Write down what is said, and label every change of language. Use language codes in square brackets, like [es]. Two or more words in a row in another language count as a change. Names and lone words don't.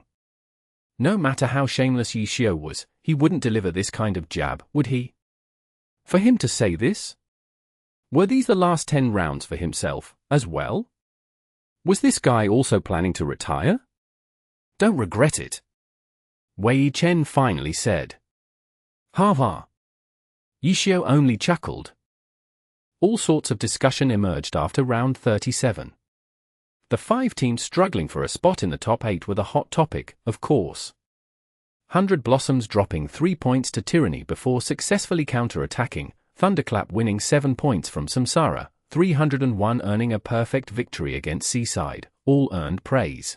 [en] No matter how shameless Yishio was, he wouldn't deliver this kind of jab, would he? For him to say this? Were these the last 10 rounds for himself, as well? Was this guy also planning to retire? Don't regret it. Wei Chen finally said. Ha ha. Yishio only chuckled. All sorts of discussion emerged after round 37. The 5 teams struggling for a spot in the top 8 were the hot topic, of course. 100 Blossoms dropping 3 points to Tyranny before successfully counter-attacking, Thunderclap winning 7 points from Samsara, 301 earning a perfect victory against Seaside, all earned praise.